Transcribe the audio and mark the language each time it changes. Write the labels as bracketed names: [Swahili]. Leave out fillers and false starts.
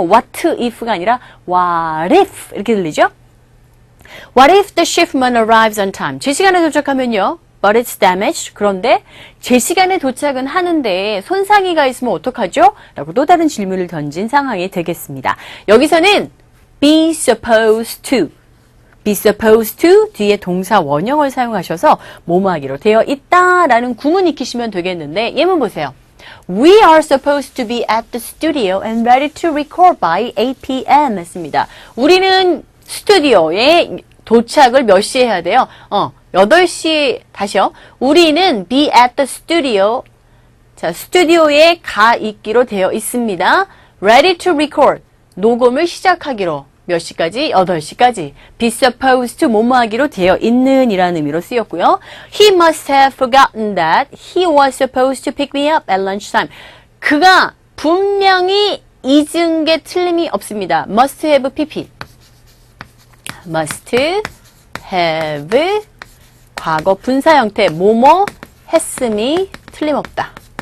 [English] what if [Korean] 가 아니라 what if 이렇게 들리죠? [English] What if the shipment arrives on time? [Korean] 제 시간에 도착하면요. [English] But it's damaged. [Korean] 그런데 제 시간에 도착은 하는데 손상이가 있으면 어떡하죠? 라고 또 다른 질문을 던진 상황이 되겠습니다. 여기서는 be supposed to. be supposed to 뒤에 동사 원형을 사용하셔서 뭐뭐 하기로 되어 있다라는 구문 익히시면 되겠는데 예문 보세요. [English] We are supposed to be at the studio and ready to record by 8 p.m. [Korean] 했습니다. 우리는 스튜디오에 도착을 몇 시에 해야 돼요? 8시, 다시요. 우리는 [English] be at the studio. [Korean] 자, 스튜디오에 가 있기로 되어 있습니다. [English] ready to record. [Korean] 녹음을 시작하기로. 몇 시까지? 8시까지. be supposed to 뭐뭐 하기로 되어 있는 이라는 의미로 쓰였고요. [English] He must have forgotten that he was supposed to pick me up at lunchtime. [Korean] 그가 분명히 잊은 게 틀림이 없습니다. [English] must have pp. [Korean] must have 과거 분사 형태 뭐뭐 했음이 틀림없다.